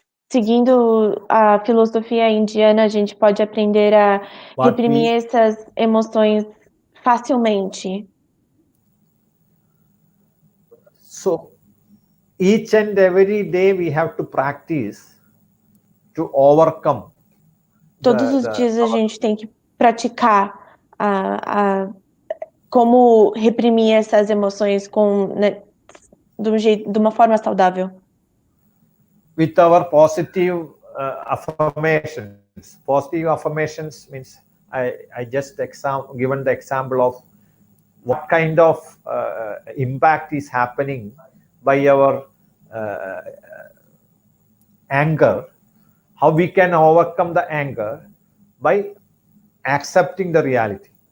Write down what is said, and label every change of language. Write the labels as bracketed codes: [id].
[pt] Seguindo a filosofia indiana, a gente pode aprender a reprimir essas emoções facilmente. [en] So each and every day we have to practice to overcome. [pt] Todos os dias a gente tem que praticar como reprimir essas emoções de uma forma saudável. [en] With our positive affirmations. Positive affirmations means I just given the example of what kind of impact is happening by our anger, how we can overcome the anger by accepting the reality.